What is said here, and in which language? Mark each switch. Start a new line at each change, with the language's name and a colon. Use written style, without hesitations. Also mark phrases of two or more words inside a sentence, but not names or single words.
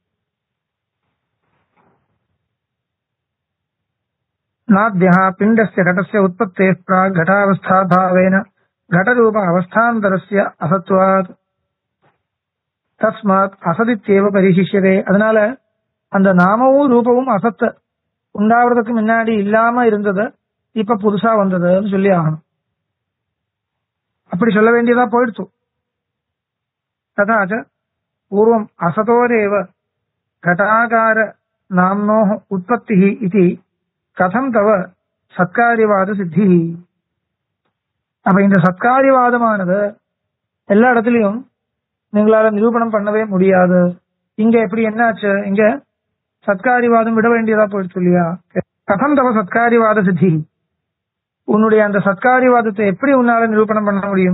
Sanskrit: नाद्या पिण्डस्य घटस्य उत्पत्तेः प्राक् घटावस्था भावेन घटरूप अवस्थान्तरस्य असत्त्वात् तस्मात् असदित्येव परिशिष्यते.
Tamil: அதனால அந்த நாமவும் ரூபவும் அசத்த உண்டாவதுக்கு முன்னாடி இல்லாம இருந்தது, இப்ப புதுசா வந்ததுன்னு சொல்லி ஆகணும். அப்படி சொல்ல வேண்டியதா போயிடுச்சு.
Sanskrit: तदा च पूर्वं असतोरेव घटाकार नाम्नोः उत्पत्तिः इति कथं तव सत्कार्यवाद सिद्धि.
Tamil: அப்ப இந்த சத்காரியவாதமானது எல்லா இடத்துலயும் நீங்களால நிரூபணம் பண்ணவே முடியாது. இங்க எப்படி என்னாச்சு? இங்க சத்காரியவாதம் விட வேண்டியதா போயிடுச்சு இல்லையா?
Sanskrit: कथं तव सत्कार्यवाद सिद्धि,
Tamil: உன்னுடைய அந்த சத்காரியவாதத்தை எப்படி உன்னால நிரூபணம் பண்ண முடியும்?